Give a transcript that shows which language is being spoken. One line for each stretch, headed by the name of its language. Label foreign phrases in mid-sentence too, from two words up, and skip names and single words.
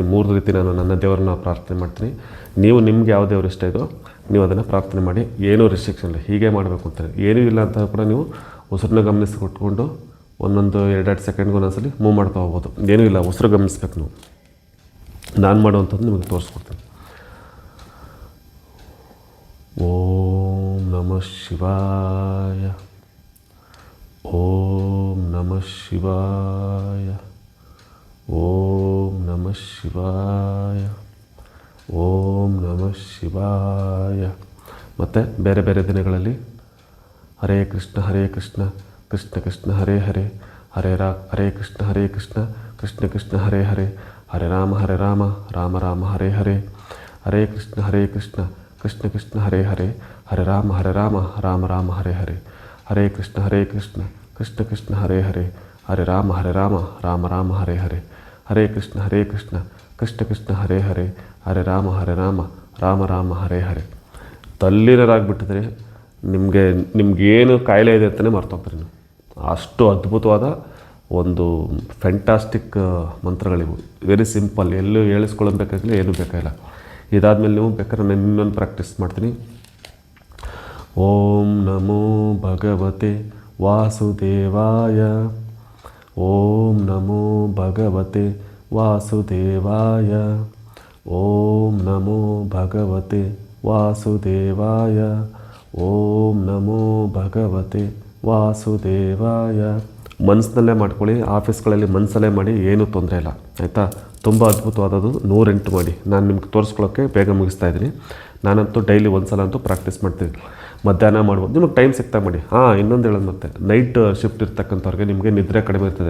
Kannada: 3 ರೀತಿ ನಾನು ನನ್ನ ದೇವರನ್ನ ಪ್ರಾರ್ಥನೆ ಮಾಡ್ತೀನಿ. ನೀವು ನಿಮ್ಗೆ ಯಾವ ದೇವ್ರು ಇಷ್ಟ ಇದೋ ನೀವು ಅದನ್ನು ಪ್ರಾರ್ಥನೆ ಮಾಡಿ. ಏನೂ ರಿಸ್ಟ್ರಿಕ್ಷನ್ ಇಲ್ಲ, ಹೀಗೆ ಮಾಡಬೇಕು ಅಂತಾರೆ, ಏನೂ ಇಲ್ಲ ಅಂತ ಕೂಡ ನೀವು ಉಸಿರನ್ನ ಗಮನಿಸಿಕೊಟ್ಕೊಂಡು ಒಂದೊಂದು 2-2 ಸೆಕೆಂಡ್ಗೆ ಒಂದೊಂದ್ಸಲಿ ಮೂವ್ ಮಾಡ್ತಾ ಹೋಗ್ಬೋದು. ಏನೂ ಇಲ್ಲ, ಉಸಿರು ಗಮನಿಸ್ಬೇಕು ನೀವು. ನಾನು ಮಾಡುವಂಥದ್ದು ನಿಮಗೆ ತೋರಿಸ್ಕೊಡ್ತೀನಿ.
Sanskrit: ಓಂ ನಮಃ ಶಿವಾಯ, ಓಂ ನಮಃ ಶಿವಾಯ, ಓಂ ನಮಃ ಶಿವಾಯ, ಓಂ ನಮಃ ಶಿವಾಯ.
Kannada: ಮತ್ತು ಬೇರೆ ಬೇರೆ ದಿನಗಳಲ್ಲಿ
Sanskrit: ಹರೇ ಕೃಷ್ಣ ಕೃಷ್ಣ ಕೃಷ್ಣ ಹರೇ ಹರೇ, ಹರೇ ಕೃಷ್ಣ ಕೃಷ್ಣ ಕೃಷ್ಣ ಹರೇ ಹರೇ, ಹರೇ ರಾಮ ರಾಮ ರಾಮ ಹರೇ ಹರೇ, ಹರೇ ಕೃಷ್ಣ ಕೃಷ್ಣ ಕೃಷ್ಣ ಹರೇ ಹರೇ, ಹರೇ ರಾಮ ರಾಮ ರಾಮ ಹರೇ ಹರೇ, ಹರೇ ಕೃಷ್ಣ ಕೃಷ್ಣ ಕೃಷ್ಣ ಹರೇ ಹರೇ, ಹರೇ ರಾಮ ರಾಮ ರಾಮ ಹರೇ ಹರೇ, ಹರೇ ಕೃಷ್ಣ ಕೃಷ್ಣ ಕೃಷ್ಣ ಹರೇ ಹರೇ, ಹರೇ ರಾಮ ರಾಮ ರಾಮ ಹರೇ ಹರೇ.
Kannada: ತಲ್ಲೀನರಾಗಿಬಿಟ್ಟಿದ್ರೆ ನಿಮಗೇನು ಕಾಯಿಲೆ ಇದೆ ಅಂತಲೇ ಮರ್ತೋಗ್ತೀರಿ ನೀವು. ಅಷ್ಟು ಅದ್ಭುತವಾದ ಒಂದು ಫ್ಯಾಂಟಾಸ್ಟಿಕ್ ಮಂತ್ರಗಳಿವು.
English: very simple,
Kannada: ಎಲ್ಲೂ ಹೇಳಿಸ್ಕೊಳ್ಳಬೇಕಾಗಿಲ್ಲ, ಏನೂ ಬೇಕಾಗಿಲ್ಲ. ಇದಾದಮೇಲೆ ನೀವು ಬೇಕಾದ್ರೆ ನಾನು ಇನ್ನೊಂದು ಪ್ರಾಕ್ಟೀಸ್ ಮಾಡ್ತೀನಿ.
Sanskrit: ಓಂ ನಮೋ ಭಗವತೆ ವಾಸುದೇವಾಯ, ಓಂ ನಮೋ ಭಗವತೆ ವಾಸುದೇವಾಯ, ಓಂ ನಮೋ ಭಗವತೆ ವಾಸುದೇವಾಯ, ಓಂ ನಮೋ ಭಗವತೆ ವಾಸುದೇವಾಯ.
Kannada: ಮನಸ್ಸಿನಲ್ಲೇ ಮಾಡ್ಕೊಳ್ಳಿ, ಆಫೀಸ್ಗಳಲ್ಲಿ ಮನಸ್ಸಲ್ಲೇ ಮಾಡಿ, ಏನೂ ತೊಂದರೆ ಇಲ್ಲ ಆಯಿತಾ. ತುಂಬ ಅದ್ಭುತವಾದದ್ದು. 108 ಮಾಡಿ. ನಾನು ನಿಮ್ಗೆ ತೋರಿಸ್ಕೊಳ್ಳೋಕ್ಕೆ ಬೇಗ ಮುಗಿಸ್ತಾ ಇದ್ದೀನಿ. ನಾನಂತೂ ಡೈಲಿ ಒಂದು ಸಲ ಅಂತೂ ಪ್ರಾಕ್ಟೀಸ್ ಮಾಡ್ತೀನಿ. ಮಧ್ಯಾಹ್ನ ಮಾಡ್ಬೋದು, ನಿಮಗೆ ಟೈಮ್ ಸಿಗ್ತಾ ಮಾಡಿ. ಇನ್ನೊಂದು ಹೇಳೋದು, ಮತ್ತೆ
English: night shift
Kannada: ಇರ್ತಕ್ಕಂಥವ್ರಿಗೆ ನಿಮಗೆ ನಿದ್ರೆ ಕಡಿಮೆ ಇರ್ತದೆ.